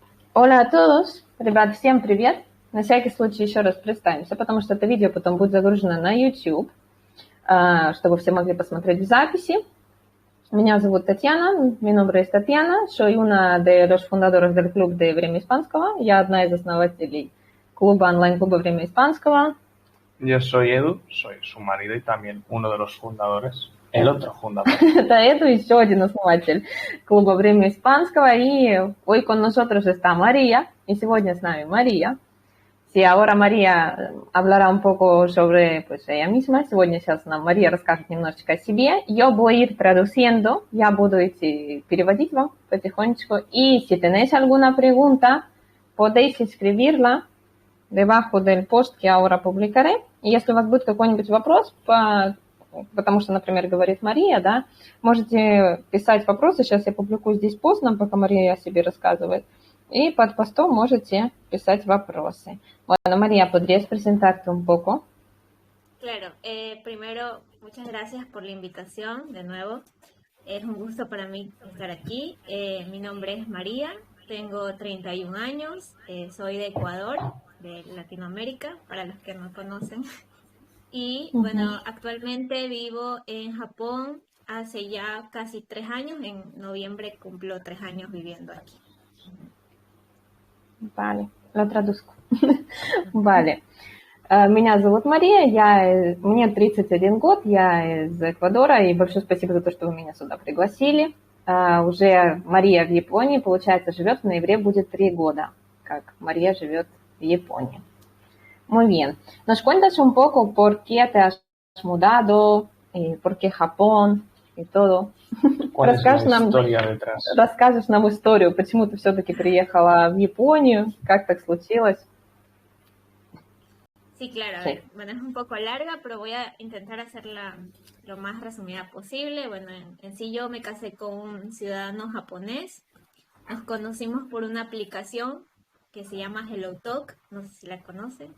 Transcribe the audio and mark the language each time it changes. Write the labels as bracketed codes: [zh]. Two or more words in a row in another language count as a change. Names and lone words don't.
[es] Hola a todos, [ru] ребят, всем привет. На всякий случай еще раз представимся, потому что это видео потом будет загружено на YouTube, чтобы все могли посмотреть в записи. Меня зовут Татьяna, [es] mi nombre es Tatiana, soy una de los fundadores del club de Время Испанского. [ru] Я одна из основателей клуба, онлайн-клуба Время Испанского. [es] Yo soy Edu, soy su marido y también uno de los fundadores, el otro fundador. [ru] Это Эду, еще один основатель клуба Время Испанского. [es] Y hoy con nosotros está María, y [ru] сегодня с нами María. [es] Sí, ahora María hablará un poco sobre pues, ella misma. [ru] Сегодня сейчас нам Мария расскажет немножечко о себе. [es] Yo voy a ir traduciendo, [ru] я буду идти переводить вам потихонечку. [es] И si tenéis alguna pregunta, podéis escribirla debajo del post que ahora publicaré. [ru] И если у вас будет какой-нибудь вопрос, потому что, например, говорит Мария, да, можете писать вопросы. Сейчас я публикую здесь пост, нам пока Мария о себе рассказывает. Y под постом можете писать вопросы. [es] Bueno, María, ¿podrías presentarte un poco? Claro, primero, muchas gracias por la invitación de nuevo. Es un gusto para mí estar aquí. Mi nombre es María, tengo 31 años, soy de Ecuador, de Latinoamérica, para los que no conocen. Y bueno, actualmente vivo en Japón hace ya casi 3 años. En noviembre cumplo 3 años viviendo aquí. Vale, lo traduzco. Vale. [ru] Меня зовут Мария, мне 31 год, я из Эквадора, и большое спасибо за то, что вы меня сюда пригласили. Уже Мария в Японии, получается, живет в ноябре, будет 3 года, как Мария живет в Японии. [es] Muy bien. ¿Nos cuentas un poco por qué te has mudado, por qué Japón и todo? ¿Cuál es la historia detrás? [ru] Расскажешь нам историю, почему ты все-таки приехала в Японию, как так случилось? [es] Sí, claro. A ver, bueno, es un poco larga, pero voy a intentar hacerla lo más resumida posible. Bueno, en sí yo me casé con un ciudadano japonés. Nos conocimos por una aplicación que se llama HelloTalk, no sé si la conocen.